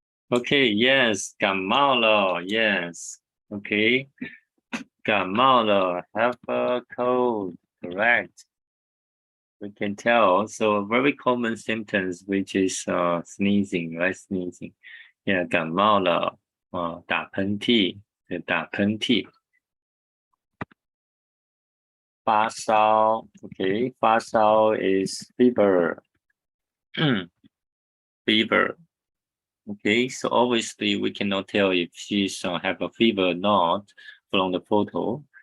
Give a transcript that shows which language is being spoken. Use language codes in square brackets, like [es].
[en] Okay, yes, [zh] 感冒了. [en] Yes. Okay. 感冒了. Have a cold. Correct. we can tell. So a very common symptoms, which is sneezing, right? Sneezing. [zh] Yeah, 感冒了，打喷嚏，打喷嚏。 [en] 发烧 okay, 发烧 is fever. Fever. Okay, so obviously we cannot tell if she's have a fever or not from the photo.